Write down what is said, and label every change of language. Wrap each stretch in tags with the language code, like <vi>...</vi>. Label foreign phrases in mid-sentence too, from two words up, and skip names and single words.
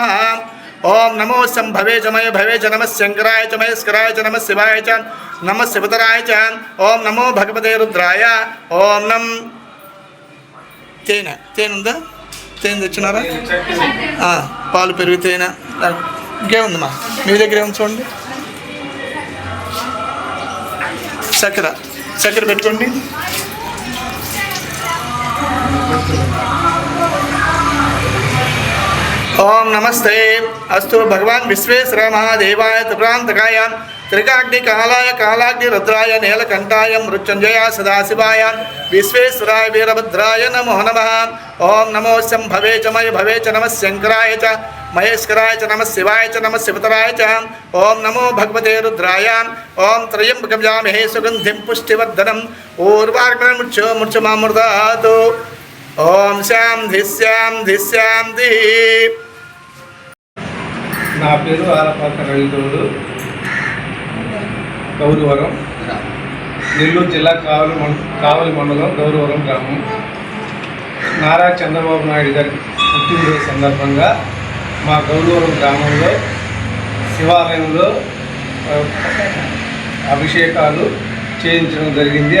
<sa>ओम नमो शंभवे च मय भवे च नमः शंकराय च महेश्वराय च नमः शिवाय च नमः शिवतराय च ओम नमो भगवते रुद्राय ओम नम</sa> <te>తేనె ఉందా? తేనె తెచ్చినారా? పాలు పెరుగు తేనె ఇంకేముందమ్మా మీ దగ్గర ఏముంది చూడండి. చక్కెర పెట్టుకోండి.</te> <sa>ओम नमस्ते अस्तु भगवान विश्वेश्वराय महादेवाय प्रांतकाय त्रिकाग्नि कालाय कालाग्नि रुद्राय नीलकंठाय मृत्युंजय सदाशिवाय विश्वेश्वराय वीरभद्राय नमो नमः। ओम नमो शंभवे च मय भवे च नमः शंकराय च महेश्वराय च नमः शिवाय च नमः शिवतराय च ओम नमो भगवते रुद्राय ओम त्र्यंबकं यजामहे सुगंधिं पुष्टिवर्धनम् उर्वारुकं मुच्यमामृतात् ओम शांति शांति शांति।</sa> <te>నా పేరు ఆలపాక రవిగౌడు, గౌరవరం, నెల్లూరు జిల్లా కావలి మండలం గౌరవరం గ్రామం. నారా చంద్రబాబు నాయుడు గారి పుట్టినరోజు సందర్భంగా మా గౌరవరం గ్రామంలో శివాలయంలో అభిషేకాలు చేయించడం జరిగింది.</te>